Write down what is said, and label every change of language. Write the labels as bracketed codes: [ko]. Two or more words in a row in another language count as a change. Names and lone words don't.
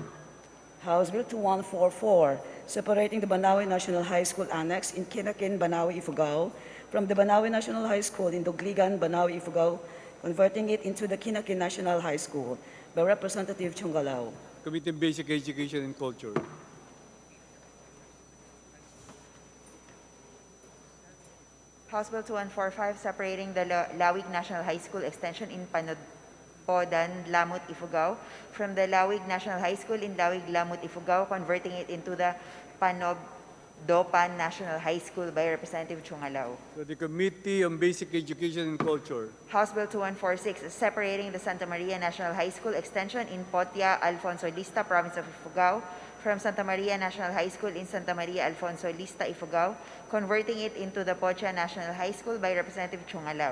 [en] House Bill 2144, separating the Banawe National High School Annex in Kinakin, Banawe, Ifugao from the Banawe National High School in Dogligan, Banawe, Ifugao, converting it into the Kinakin National High School by Representative Chungalao. Committee on Basic Education and Culture. House Bill 2145, separating the Lawig National High School extension in Panodpodan, Lamut, Ifugao from the Lawig National High School in Lawig, Lamut, Ifugao, converting it into the Panobdopan National High School by Representative Chungalao. To the Committee on Basic Education and Culture. House Bill 2146, separating the Santa Maria National High School extension in Potia, Alfonso Lista, Province of Ifugao, from Santa Maria National High School in Santa Maria, Alfonso Lista, Ifugao, converting it into the Potia National High School by Representative Chungalao.